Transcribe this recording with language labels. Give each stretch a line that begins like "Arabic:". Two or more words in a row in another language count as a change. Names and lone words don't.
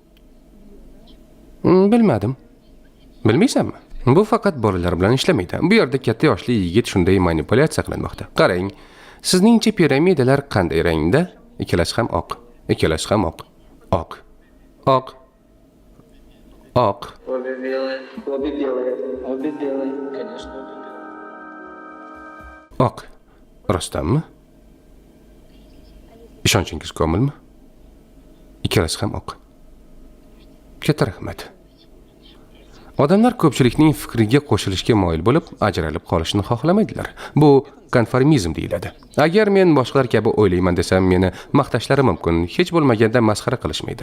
Uzbek: Bilmadim. Bilmaysanmi? Bu faqat bolalar bilan ishlamaydi. Bu yerda katta yoshli yigit shunday manipulyatsiya qilinmoqda. Qarang, sizningcha piramidalar qanday rangda? Ikkalasi ham oq. Ikkalasi ham oq. Oq. Oq. Oq.
Russian: Обе белые. Обе белые. Обе белые. Конечно, обе белые.
Uzbek: Oq. Rostdanmi? Ishonchingiz komilmi? Ikkalasi ham oq. Katta rahmat. Odamlar ko'pchilikning fikriga qo'shilishga moyil bo'lib, ajralib qolishni xohlamaydilar. Bu konformizm deyiladi. Agar men boshqalar kabi o'ylayman desam, meni maqtashlari mumkin, hech bo'lmaganda masxara qilishmaydi.